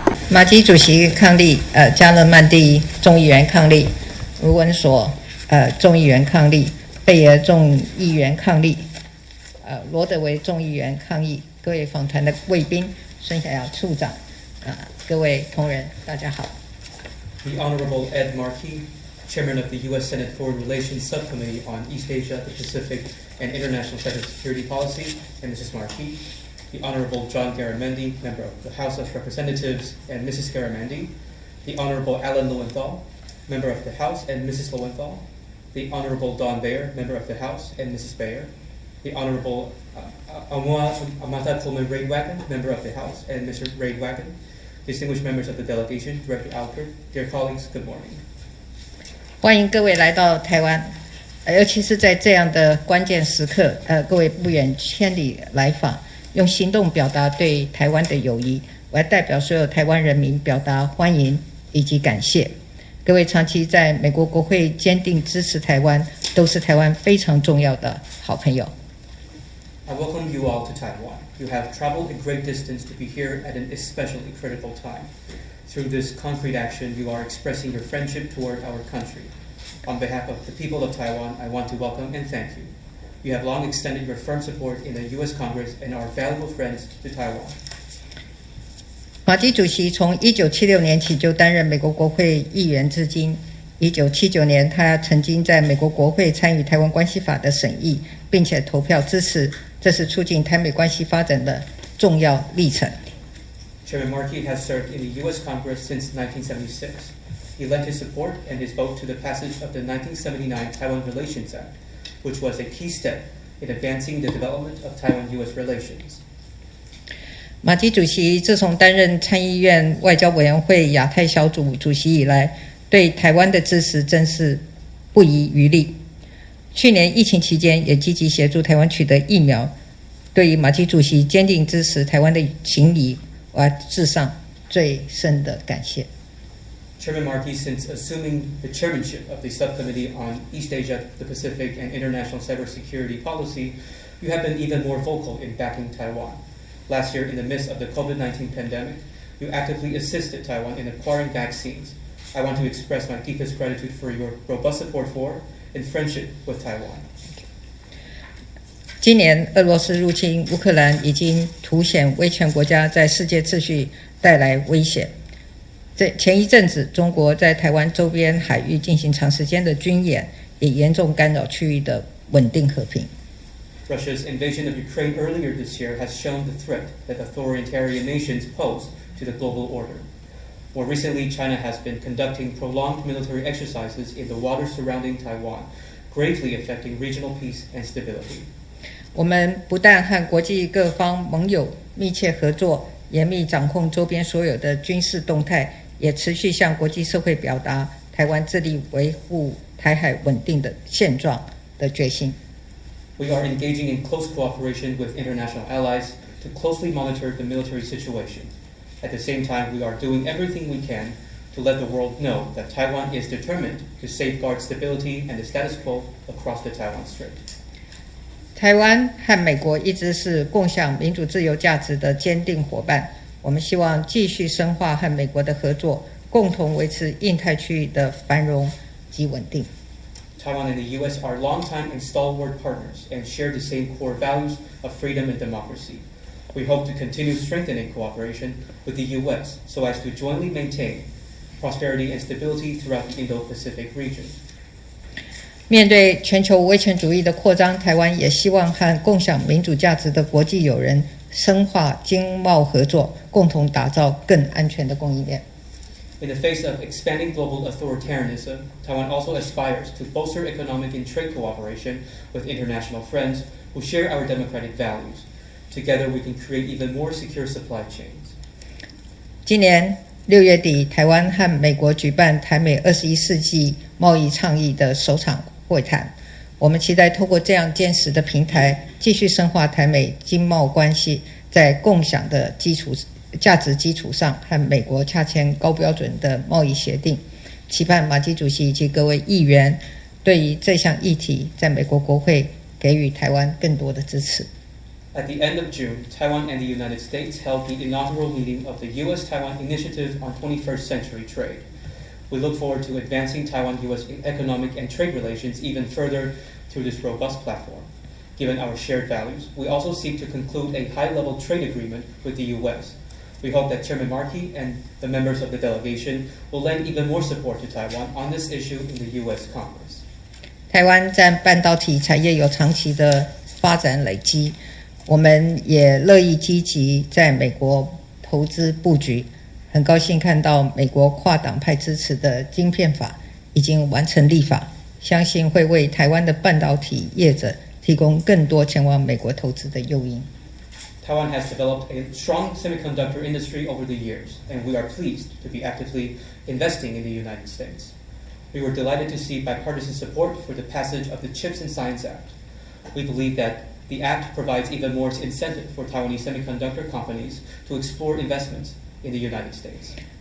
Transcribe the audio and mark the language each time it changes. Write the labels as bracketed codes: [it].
[zh] 马基主席抗力，加勒曼第众议员抗力，卢文索众议员抗力，贝尔众议员抗力，罗德维众议员抗议，各位访谈的贵宾，孙小雅处长，各位同仁，大家好。 [en] The Honorable Ed Markey, Chairman of the U.S. Senate Foreign Relations Subcommittee on East Asia, the Pacific, and International Cybersecurity Policy, and Mrs. Markey. The Honorable John Garamendi, Member of the House of Representatives, and Mrs. Garamendi. The Honorable Alan Lowenthal, Member of the House, and Mrs. Lowenthal. The Honorable Don Bayer, Member of the House, and Mrs. Bayer. The Honorable Amata Coleman Raidwagon, Member of the House, and Mr. Raidwagon. Distinguished members of the delegation, Director Alford, dear colleagues, good morning. [zh] 欢迎各位来到台湾，尤其是在这样的关键时刻，各位不远千里来访，用行动表达对台湾的友谊。我要代表所有台湾人民表达欢迎以及感谢。各位长期在美国国会坚定支持台湾，都是台湾非常重要的好朋友。 [en] I welcome you all to Taiwan. You have traveled a great distance to be here at an especially critical time. Through this concrete action, you are expressing your friendship toward our country. On behalf of the people of Taiwan, I want to welcome and thank you. You have long extended your firm support in the U.S. Congress and are valuable friends to Taiwan. [zh] 马基主席从1976年起就担任美国国会议员至今。 1979年，他曾经在美国国会参与台湾关系法的审议，并且投票支持，这是促进台美关系发展的重要历程。 [en] Chairman Markey has served in the U.S. Congress since 1976. He lent his support and his vote to the passage of the 1979 Taiwan Relations Act, which was a key step in advancing the development of Taiwan-U.S. relations. [zh] 马基主席自从担任参议院外交委员会亚太小组主席以来，对台湾的支持真是不遗余力。去年疫情期间，也积极协助台湾取得疫苗。对于马基主席坚定支持台湾的情谊，我要致上最深的感谢。 [en] Chairman Markey, since assuming the chairmanship of the Subcommittee on East Asia, the Pacific, and International Cybersecurity Policy, you have been even more vocal in backing Taiwan. Last year, in the midst of the COVID-19 pandemic, you actively assisted Taiwan in acquiring vaccines. I want to express my deepest gratitude for your robust support for and friendship with Taiwan. [zh] 今年俄罗斯入侵乌克兰已经凸显威权国家在世界秩序带来威胁。前一阵子，中国在台湾周边海域进行长时间的军演，也严重干扰区域的稳定和平。 [en] Russia's invasion of Ukraine earlier this year has shown the threat that authoritarian nations pose to the global order. More recently, China has been conducting prolonged military exercises in the waters surrounding Taiwan, gravely affecting regional peace and stability. [zh] 我们不但和国际各方盟友密切合作，严密掌控周边所有的军事动态，也持续向国际社会表达台湾致力维护台海稳定的现状的决心。 [en] We are engaging in close cooperation with international allies to closely monitor the military situation. At the same time, we are doing everything we can to let the world know that Taiwan is determined to safeguard stability and the status quo across the Taiwan Strait. [zh] 台湾和美国一直是共享民主自由价值的坚定伙伴，我们希望继续深化和美国的合作，共同维持印太区域的繁荣及稳定。 [en] Taiwan and the U.S. are longtime and stalwart partners and share the same core values of freedom and democracy. We hope to continue strengthening cooperation with the U.S. so as to jointly maintain prosperity and stability throughout the Indo-Pacific region. [zh] 面对全球威权主义的扩张，台湾也希望和共享民主价值的国际友人深化经贸合作，共同打造更安全的供应链。 [en] In the face of expanding global authoritarianism, Taiwan also aspires to bolster economic and trade cooperation with international friends who share our democratic values. Together, we can create even more secure supply chains. [zh] 今年6月底，台湾和美国举办台美21世纪贸易倡议的首场会谈。我们期待透过这样坚实的平台，继续深化台美经贸关系，在共享的价值基础上，和美国洽签高标准的贸易协定。期盼马基主席以及各位议员对于这项议题，在美国国会给予台湾更多的支持。 [en] At the end of June, Taiwan and the United States held the inaugural meeting of the U.S.-Taiwan Initiative on 21st Century Trade. We look forward to advancing Taiwan-U.S. economic and trade relations even further through this robust platform. Given our shared values, we also seek to conclude a high-level trade agreement with the U.S. We hope that Chairman Markey and the members of the delegation will lend even more support to Taiwan on this issue in the U.S. Congress. [zh] 台湾在半导体产业有长期的发展累积，我们也乐意积极在美国投资布局。很高兴看到美国跨党派支持的晶片法已经完成立法，相信会为台湾的半导体业者提供更多前往美国投资的诱因。 [en] Taiwan has developed a strong semiconductor industry over the years, and we are pleased to be actively investing in the United States. We were delighted to see bipartisan support for the passage of the CHIPS and Science Act. We believe that the act provides even more incentive for Taiwanese semiconductor companies to explore investments in the United States.